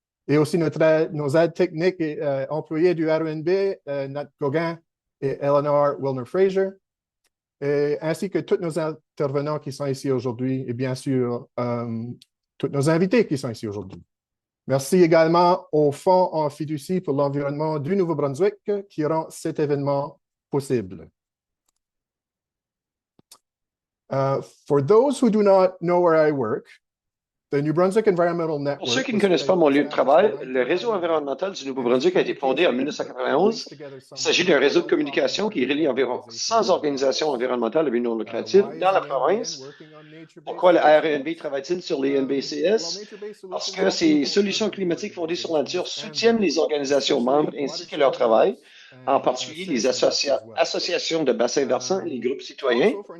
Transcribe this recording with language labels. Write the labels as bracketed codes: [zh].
[fr] Et aussi nos aides techniques et employés du RNB, Nat Gauguin et Eleanor Wilner-Fraser, ainsi que tous nos intervenants qui sont ici aujourd'hui et bien sûr tous nos invités qui sont ici aujourd'hui. Merci également au Fonds en fiducie pour l'environnement du Nouveau-Brunswick qui rend cet événement possible. [en] For those who do not know where I work, the New Brunswick Environmental Network. [fr] Pour ceux qui ne connaissent pas mon lieu de travail, le réseau environnemental du Nouveau-Brunswick a été fondé en 1991. Il s'agit d'un réseau de communication qui relie environ 100 organisations environnementales à but non lucratif dans la province. Pourquoi le RNB travaille-t-il sur les NBCS? Parce que ces solutions climatiques fondées sur la nature soutiennent les organisations membres ainsi que leur travail, en particulier les associations de bassins versants et les groupes citoyens.